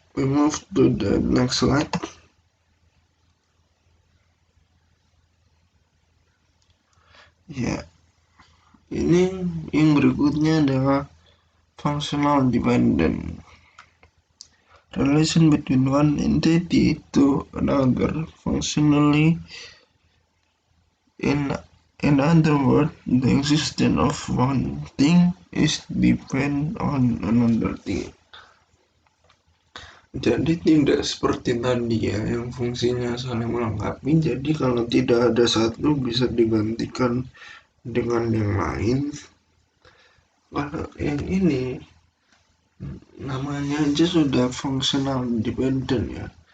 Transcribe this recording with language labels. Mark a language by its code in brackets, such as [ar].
[en] We move to the next slide. [id] Ya, ini yang berikutnya adalah functional dependent. [en] Relation between one entity to another functionally. In other words, the existence of one thing is depend on another thing. [id] Jadi tidak seperti tadi ya, yang fungsinya saling melengkapi. Jadi kalau tidak ada satu bisa digantikan dengan yang lain. Kalau yang ini namanya aja sudah functional dependent ya.